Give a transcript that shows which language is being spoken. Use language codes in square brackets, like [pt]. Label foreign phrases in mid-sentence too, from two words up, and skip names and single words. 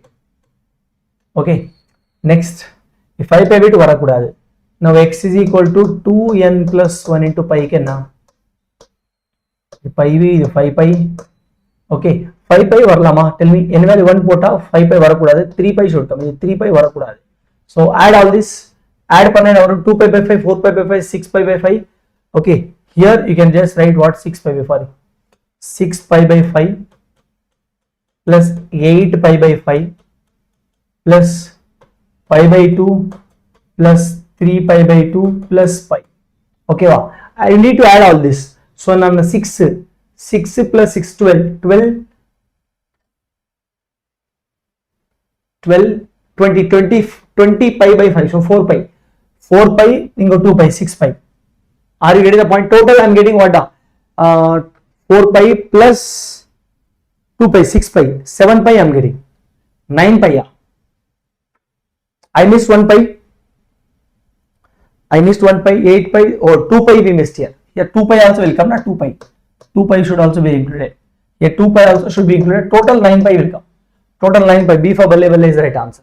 [en] Okay, next, if 5 pi by 2 varakudadu. Now x is equal to 2n plus 1 into pi kenna. Pi v 5 pi. Okay, 5 pi varlama. Tell me, n value 1 pota 5 pi varakudadu. 3 pi should come. 3 pi varakudadu. So add all this. Add panna 2 pi by 5, 4 pi by 5, 6 pi by 5. Okay. Here you can just write what 6 pi by 5. 6 pi by 5 plus 8 pi by 5 plus pi by 2 plus 3 pi by 2 plus pi. Okay, wow. I need to add all this. So now 6 plus 6 12 20 pi by 5, so 4 pi, 4 pi, ingo 2 pi, 6 pi. Are you getting the point? Total I am getting what? 4 pi plus 2 pi, 6 pi, 7 pi I am getting, 9 pi. I missed 1 pi, 8 pi, or 2 pi we missed here. Here 2 pi also will come, not 2 pi. 2 pi should also be included. Here 2 pi also should be included. Total 9 pi will come. Total 9 pi. B for 𝒉𝒐𝒏 is the right answer.